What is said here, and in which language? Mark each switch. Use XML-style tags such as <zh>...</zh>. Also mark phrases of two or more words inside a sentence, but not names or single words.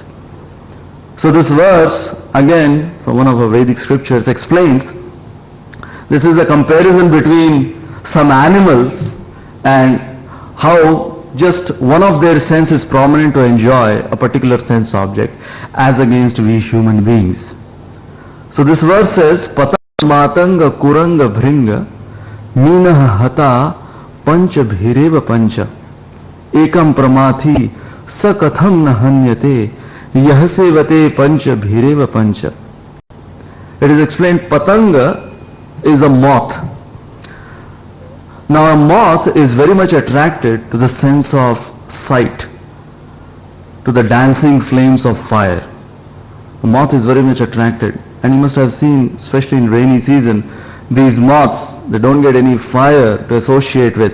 <en>So this verse, again from one of our Vedic scriptures, explains this is a comparison between some animals and how just one of their senses is prominent to enjoy a particular sense object, as against we human beings. So this verse says,</en> <sa>Patang matanga kuranga bhringa minaha hata pancha bhireva pancha ekam pramathi sakatham nahanyate yahasevate pancha bhireva pancha.</sa> <en>It is explained, Patanga is a moth. Now a moth is very much attracted to the sense of sight, to the dancing flames of fire. A moth is very much attracted, and you must have seen, especially in rainy season, these moths, they don't get any fire to associate with.</en>